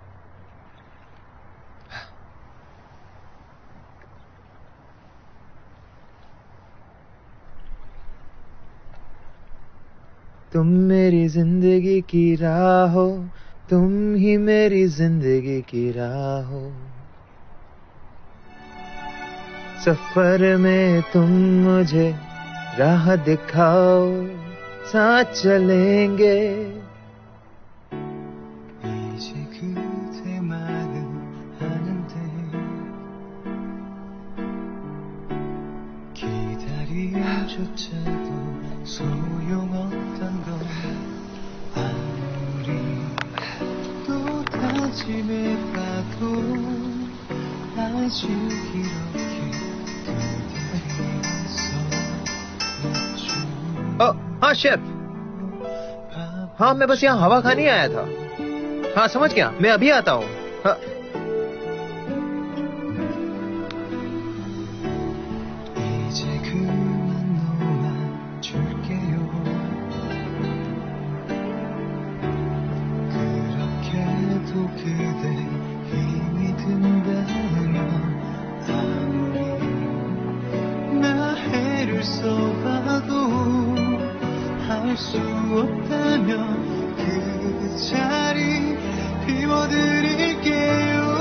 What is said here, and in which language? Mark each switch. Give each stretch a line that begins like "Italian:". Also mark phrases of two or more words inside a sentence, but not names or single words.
Hindi: तुम मेरी जिंदगी की राह हो, तुम ही मेरी जिंदगी की राह हो। सफर में तुम मुझे राह दिखाओ, साथ चलेंगे।
Korean: 이제 그대 말은 하는데 기다림조차도 소용없던 건 아무리 또 다짐해봐도 아직 이렇게 그대 뒤에서
Hindi: हाँ शेफ। हाँ, मैं बस यहाँ हवा खाने आया था। हाँ, समझ गया, मैं अभी आता हूँ। हाँ।
Korean: 이제 그만 놓아줄게요. 그렇게도 그대 힘이 든다면 아무리 나 애를 써봐도 할 수 없다면 그 자리 비워드릴게요.